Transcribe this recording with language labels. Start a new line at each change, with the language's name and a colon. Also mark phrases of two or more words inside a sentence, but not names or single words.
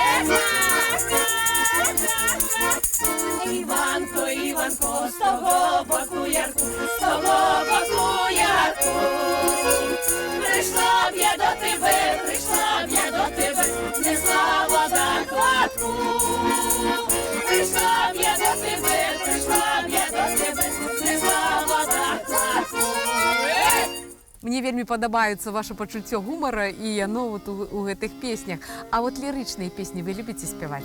Ukrainian: Іванко, Іванко, з того боку ярку, з того боку ярку, прийшла б я до тебе, прийшла б я до тебе, несла вода кладку. Прийшла б я до тебе, прийшла б я до тебе, несла вода кладку.
Belarusian: Мне вельмі падабаецца ваше пачуццё гумара і яно вот у гэтых песнях. А вот лірычныя песні вы любіце спяваць?